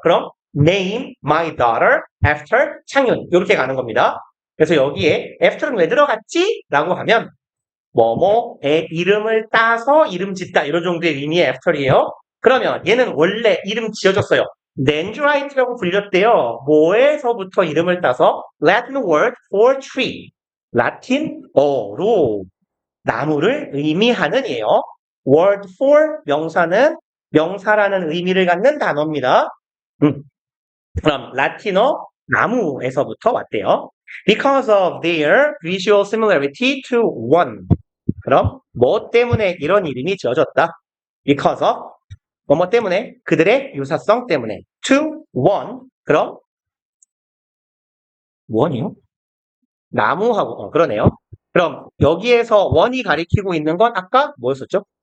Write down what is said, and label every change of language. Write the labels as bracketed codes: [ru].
[ko] 그럼 [en] name my daughter after [ko] 창윤 이렇게 가는 겁니다. 그래서 여기에 after는 왜 들어갔지? 라고 하면 뭐뭐의 이름을 따서 이름 짓다 이런 정도의 의미의 after이에요. 그러면 얘는 원래 이름 지어줬어요. dendrite라고 불렸대요. 뭐에서부터 이름을 따서 [en] Latin word for tree. [ko] 라틴어로 나무를 의미하는 이에요. word for 명사는 명사라는 의미를 갖는 단어입니다. 그럼 라틴어 나무에서부터 왔대요. [en] Because of their visual similarity to one. [ko] 그럼 뭐 때문에 이런 이름이 지어졌다? [en] Because of [ko] 뭐뭐 때문에 그들의 유사성 때문에 [en] to one. [ko] 그럼 one이요? 나무하고 그러네요. 그럼 여기에서 원이 가리키고 있는 건 아까 뭐였었죠?